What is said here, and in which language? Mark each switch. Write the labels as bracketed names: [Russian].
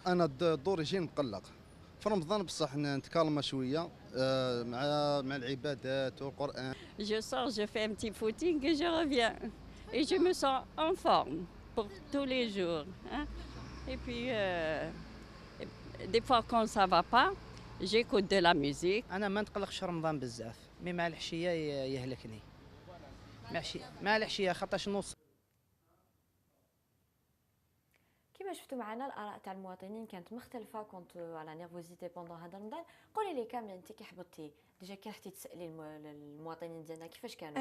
[Arabic] انا دوري يجي نقلق في رمضان بصح نتكلم شويه مع العبادات والقران. [French] Je sors, je fais un petit footing et je reviens. Et je me sens en forme pour tous les jours. Hein? Et puis, des fois quand ça va pas, j'écoute de la musique. [Arabic] أنا ما نتقلقش رمضان بزاف، مي مع الحشية يهلكني. مع الحشية خاطرش نوصل. كما شفتوا معنا الاراء تاع المواطنين كانت مختلفه كنت على نيرفوزيتي بوندون هذا رمضان. قولي لي كامل انت كي حبطتي ديجا كي رحتي تسالي المواطنين ديالنا كيفاش كانوا؟